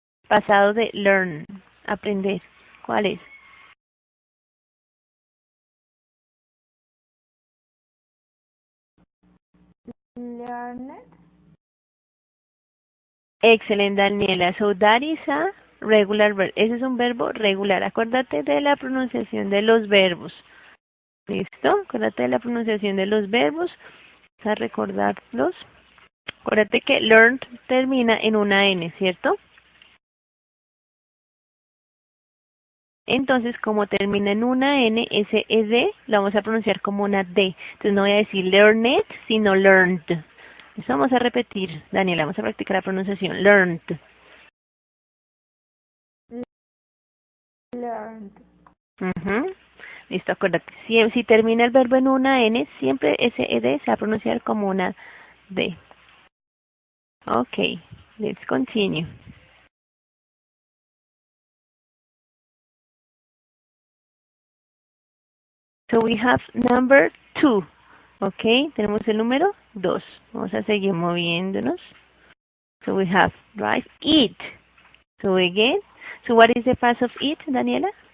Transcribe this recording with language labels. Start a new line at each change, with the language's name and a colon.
Spanish: Pasado de learn, aprender. ¿Cuál es?
English: Learned.
Spanish: Excelente, Daniela.
English: So, that is a regular verb.
Spanish: Ese es un verbo regular. Acuérdate de la pronunciación de los verbos. ¿Listo? Acuérdate de la pronunciación de los verbos. Vamos a recordarlos. Acuérdate que learn termina en una N, ¿cierto? Entonces, como termina en una N, ese ED lo vamos a pronunciar como una D. Entonces no voy a decir learned, sino learned. Eso vamos a repetir, Daniela, vamos a practicar la pronunciación.
English: Learned. Learned.
Spanish: Listo, acuérdate. Si termina el verbo en una N, siempre ese ED se va a pronunciar como una D.
English: Okay, let's continue. So we have number 2. Okay,
Spanish: tenemos el número 2. Vamos a seguir moviéndonos.
English: So we have, right, eat. So again, so what is the past of eat, Daniela?